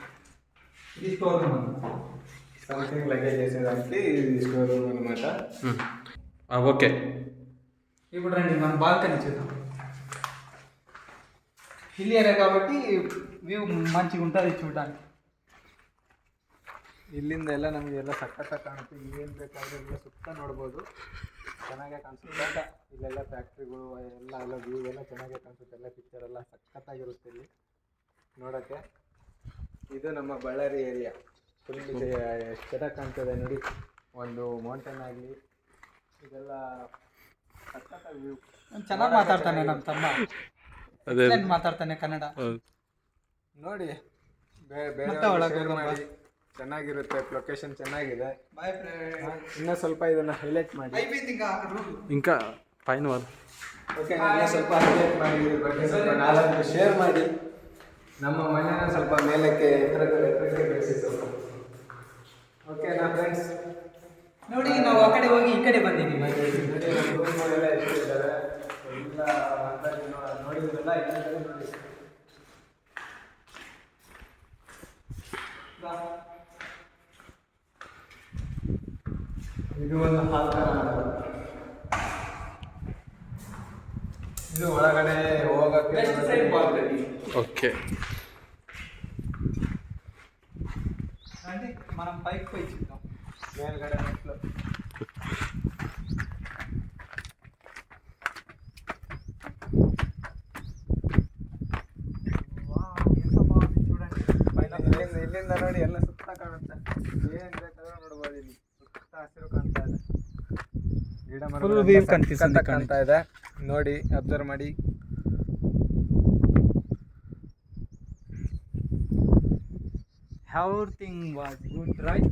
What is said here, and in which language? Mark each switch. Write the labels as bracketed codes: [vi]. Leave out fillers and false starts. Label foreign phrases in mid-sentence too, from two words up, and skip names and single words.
[te] ఇది [en] store room. something luggage [te] చేసేదానికి ఇది [en] store room [te] అనమాట. ఓకే. ఇప్పుడు రండి మనం బాల్కనీ చూద్దాం. [en] hill area [te] కాబట్టి వ్యూ మంచిగా ఉంటుంది చూడడానికి. [kn] ಇಲ್ಲಿಂದ ಎಲ್ಲ ನಮಗೆ ಎಲ್ಲ ಸಖತ್ತಾಗಿ ಕಾಣುತ್ತೆ. ಏನು ಬೇಕಾದರೂ ಎಲ್ಲ ಸುತ್ತ ನೋಡ್ಬೋದು, ಚೆನ್ನಾಗೇ ಕಾಣಿಸುತ್ತೆ. ಇಲ್ಲೆಲ್ಲ ಫ್ಯಾಕ್ಟ್ರಿಗಳು ಎಲ್ಲ ವ್ಯೂ ಎಲ್ಲ ಚೆನ್ನಾಗೇ ಕಾಣಿಸುತ್ತೆ. ಎಲ್ಲ ಪಿಕ್ಚರ್ ಎಲ್ಲ ಸಖತ್ತಾಗಿರುತ್ತೆ ಇಲ್ಲಿ ನೋಡೋಕ್ಕೆ. ಇದು ನಮ್ಮ ಬಳ್ಳಾರಿ ಏರಿಯಾ. ಫುಲ್ ಎಷ್ಟು ಚೆನ್ನಾಗಿ ಕಾಣ್ತದೆ ನೋಡಿ. ಒಂದು ಮೌಂಟೇನ್ ಆಗಲಿ, ಇದೆಲ್ಲ ಸಖತ್ತಾಗಿ ವ್ಯೂ. ಚೆನ್ನಾಗಿ ಮಾತಾಡ್ತಾನೆ ನಮ್ಮ ತಮ್ಮ. ಅದೇ ಮಾತಾಡ್ತಾನೆ ಕನ್ನಡ ನೋಡಿ. ಬೇರೆ ಮಾಡಿ ಚೆನ್ನಾಗಿರುತ್ತೆ. ಲೊಕೇಶನ್ ಚೆನ್ನಾಗಿದೆ. ಬಾಯ್. ಇನ್ನೂ ಸ್ವಲ್ಪ ಇದನ್ನು ಹೈಲೈಟ್ ಮಾಡಿ. [te] ఇంకా పైన [kn] ಓಕೆ, ನಾನು ಸ್ವಲ್ಪ ಹೈಲೈಟ್ ಮಾಡಿ ಇದ್ರ ಬಗ್ಗೆ ಸ್ವಲ್ಪ 4 ಶೇರ್ ಮಾಡಿ ನಮ್ಮ ಮನೆನ ಸ್ವಲ್ಪ ಮೇಲಕ್ಕೆ ಎತ್ತರಕ್ಕೆ ಬೆಳೆಸಿ ಸ್ವಲ್ಪ. ಓಕೆನಾ ಫ್ರೆಂಡ್ಸ್? ನೋಡಿ, ನಾವು ಆ ಕಡೆ ಹೋಗಿ ಈ ಕಡೆ ಬಂದಿದ್ದೀವಿ. ರೂಮ್ಗಳೆಲ್ಲ ಎಷ್ಟಿದ್ದಾರೆ ಎಲ್ಲ ನೋಡಿದ್ರಲ್ಲ. ಎಲ್ಲ ನೋಡಿ. ಇದು ಒಂದು ಹಾಲ್ ಥರ ಮಾಡೋದು. ಇದು ಒಳಗಡೆ ಹೋಗೋಕ್ಕೆ [te] ఓకే. రండి మనం పైకి పోయి చూద్దాం. [kn] ಮೇಲ್ಗಡೆ ಮೆಟ್ಲು. [te] ఎంత బాగుంది చూడండి. [kn] ಇಲ್ಲಿಂದ ನೋಡಿ ಎಲ್ಲ ಸುತ್ತ ಕಾಣುತ್ತೆ. ಏನು ಬೇಕಾದ್ರೂ ನೋಡ್ಬೋದು. ಇಲ್ಲಿ ಸುತ್ತ ಹಸಿರು ಕಾಣ್ತಾ ಇದೆ, ಗಿಡ [en] Full view [kn] ಮರ [te] ಕನಿಪಿస్తుంది [kn] ಕಾಣ್ತಾ ಇದೆ. ನೋಡಿ, ಅಬ್ಸರ್ವ್ ಮಾಡಿ. [en] Everything was good, right?